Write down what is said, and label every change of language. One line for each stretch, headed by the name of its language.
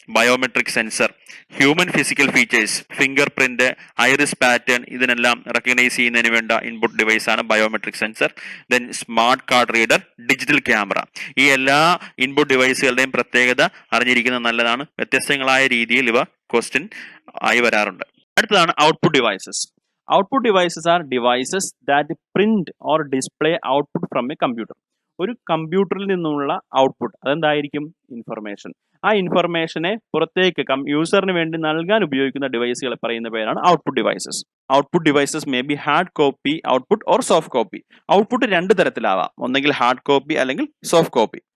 Malayalam: Biometric sensor, human physical features, finger print, iris pattern, ഇതിനെല്ലാം recognise ചെയ്യുന്നതിന് വേണ്ട input device ആണ് biometric sensor. Then smart card reader, digital camera. ഈ എല്ലാ input ഡിവൈസുകളുടെയും പ്രത്യേകത അറിഞ്ഞിരിക്കുന്നത് നല്ലതാണ്. വ്യത്യസ്തങ്ങളായ രീതിയിൽ ഇവ ക്വസ്റ്റ്യൻ ആയി വരാറുണ്ട്. അടുത്തതാണ് output devices.
English: Output devices are devices that print or display output from a computer.
Malayalam: ഒരു കമ്പ്യൂട്ടറിൽ നിന്നുള്ള ഔട്ട്പുട്ട് അതെന്തായിരിക്കും? ഇൻഫർമേഷൻ. ആ ഇൻഫർമേഷനെ പുറത്തേക്ക് യൂസറിന് വേണ്ടി നൽകാൻ ഉപയോഗിക്കുന്ന ഡിവൈസുകളെ പറയുന്ന പേരാണ് output devices.
English: Output devices may be hard copy output or soft copy.
Malayalam: Output രണ്ട് തരത്തിലാവാം, ഒന്നെങ്കിൽ ഹാർഡ് കോപ്പി അല്ലെങ്കിൽ സോഫ്റ്റ് കോപ്പി.